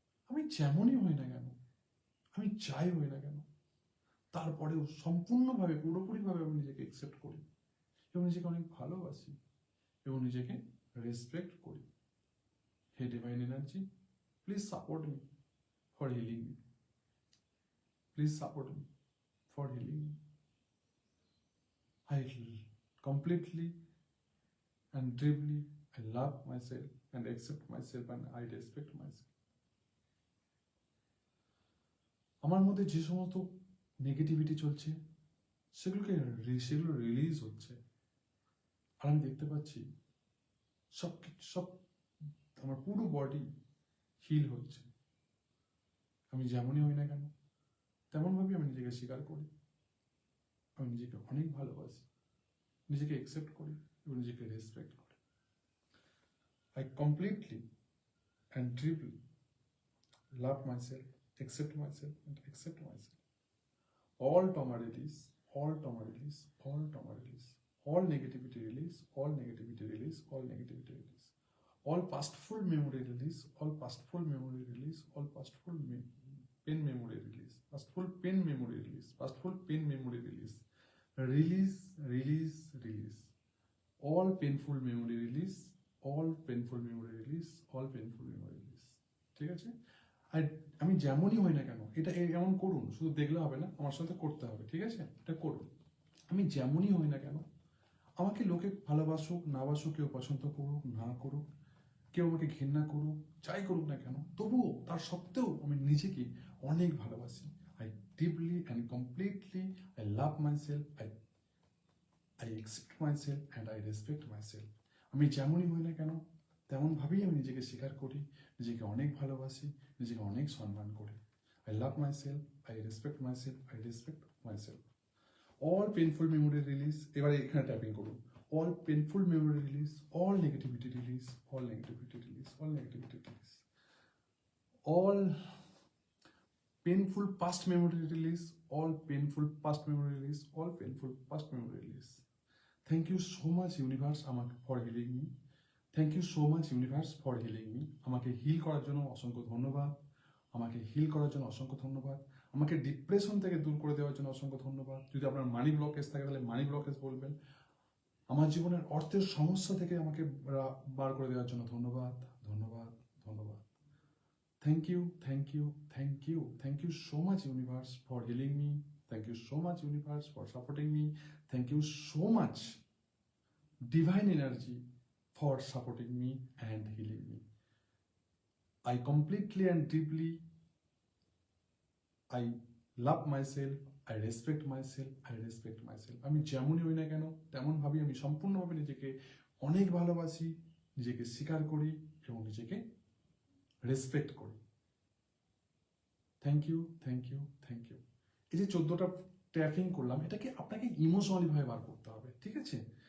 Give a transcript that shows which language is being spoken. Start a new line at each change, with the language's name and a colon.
Bangla: আমি যেমনই হই না কেন, আমি যাই হই না কেন, তারপরেও সম্পূর্ণভাবে পুরোপুরিভাবে আমি নিজেকে অ্যাকসেপ্ট করি এবং নিজেকে অনেক ভালোবাসি এবং নিজেকে রেসপেক্ট করি।
English: হে divine energy, please support me for healing me, please support me for healing me. I completely and deeply I love myself and accept myself and I respect myself.
Bangla: আমার মধ্যে যে সমস্ত নেগেটিভিটি চলছে সেগুলো রিলিজ হচ্ছে, আর আমি দেখতে পাচ্ছি সব আমার পুরো বডি হিল হচ্ছে। আমি যেমনই হই না কেন তেমনভাবেই আমি নিজেকে স্বীকার করি। আমি নিজেকে অনেক ভালোবাসি, নিজেকে অ্যাকসেপ্ট করি এবং নিজেকে রেসপেক্ট করি।
English: I completely and deeply love myself, accept myself, and accept myself. All trauma release, all trauma release, all trauma release, all negativity release, all negativity release, all negativity release. All pastful memory release, all pastful memory release, all pastful pain memory release, pastful pain memory release, pastful pain memory release. Release, release, release. All painful memory release, all painful memory release, all painful memory release.
Bangla: ঠিক আছে? আর আমি যেমনই হই না কেন এটা এমন করুন, শুধু দেখলে হবে না, আমার সাথে করতে হবে। ঠিক আছে? এটা করুন। আমি যেমনই হই না কেন, আমাকে লোকে ভালোবাসুক না বাসুক, কেউ পছন্দ করুক না করুক, কেউ আমাকে ঘৃণা করুক, যাই করুক না কেন, তবুও তার সত্ত্বেও আমি নিজেকে অনেক ভালোবাসি।
English: I deeply and completely I love myself, I accept myself and I respect myself.
Bangla: আমি যেমনই হই না কেন তেমনভাবেই আমি নিজেকে স্বীকার করি, নিজেকে অনেক ভালোবাসি, নিজেকে অনেক সম্মান করি।
English: I love myself, I respect myself, I respect myself. All painful memory release,
Bangla: এবারে এখানে ট্যাপিং করুন।
English: All painful memory release, all negativity release, all negativity release, all negativity release. All painful past memory release, all painful past memory release, all painful past memory release. Thank you so much universe for healing me. Thank you so much universe for healing me.
Bangla: আমাকে hill করার জন্য অসংখ্য ধন্যবাদ, আমাকে hill করার জন্য অসংখ্য ধন্যবাদ, আমাকে ডিপ্রেশন থেকে দূর করে দেওয়ার জন্য অসংখ্য ধন্যবাদ। যদি আপনার মানি ব্লকেজ থাকে তাহলে মানি ব্লকেজ বলবেন। আমার জীবনের অর্থের সমস্যা থেকে আমাকে বার করে দেওয়ার জন্য ধন্যবাদ, ধন্যবাদ, ধন্যবাদ।
English: Thank you, thank you, thank you, thank you so much universe for healing me. Thank you so much universe for supporting me. Thank you so much divine energy for supporting me and healing me. I completely and deeply I love myself, I respect myself, I respect myself.
Bangla: আমি যেমনই হই না কেন তেমনভাবেই আমি সম্পূর্ণভাবে নিজেকে অনেক ভালোবাসি, নিজেকে স্বীকার করি এবং নিজেকে রেসপেক্ট করি।
English: Thank you, thank you, thank you.
Bangla: এই যে 14টা ট্যাপিং করলাম, এটাকে আপনাকে ইমোশনালি ভাবে বার করতে হবে। ঠিক আছে?